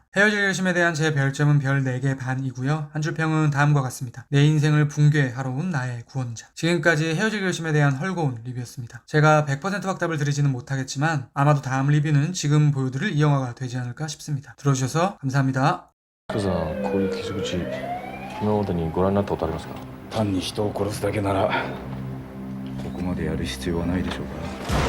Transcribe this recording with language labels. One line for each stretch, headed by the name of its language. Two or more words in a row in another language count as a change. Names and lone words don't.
Korean: 헤어질 결심에 대한 제 별점은 별 4개 반이고요. 한 줄 평은 다음과 같습니다. 내 인생을 붕괴하러 온 나의 구원자. 지금까지 헤어질 결심에 대한 헐거운 리뷰였습니다. 제가 100% 확답을 드리지는 못하겠지만 아마도 다음 리뷰는 지금 보여드릴 이 영화가 되지 않을까 싶습니다. 들어주셔서 감사합니다.
Japanese: 福さん、こういう傷口今までにご覧になったことありますか？単に人を殺すだけならここまでやる必要はないでしょうか。